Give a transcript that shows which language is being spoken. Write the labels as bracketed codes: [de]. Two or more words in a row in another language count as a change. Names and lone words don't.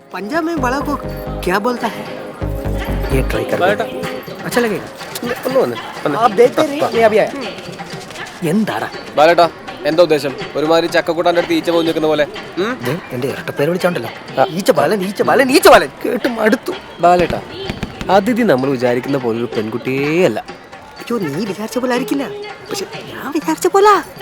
[hi] पंजाब में बड़ा को क्या बोलता है? ये ट्राई कर अच्छा लगेगा. आप देखते रहिए, मैं अभी आया. [ml] എന്താടാ ബാലേട്ടാ എന്താ ഉദ്ദേശം? ഒരുമാതിരി ചക്കക്കൂട്ടാൻ്റെ അടുത്ത് ഈച്ച പോയി നിൽക്കുന്ന പോലെ. എന്റെ ഇരട്ടപ്പേര് വിളിച്ചോണ്ടല്ലോ, ഈച്ച ബാലൻ ഈച്ച ബാലൻ ഈച്ച ബാലൻ കേട്ട് മടുത്തു. ബാലേട്ടാ, അതിഥി നമ്മൾ വിചാരിക്കുന്ന പോലെ ഒരു പെൺകുട്ടിയേ അല്ല. അയ്യോ, നീ വിചാരിച്ച പോലെ ആയിരിക്കില്ല, പക്ഷെ ഞാൻ വിചാരിച്ച പോലെ.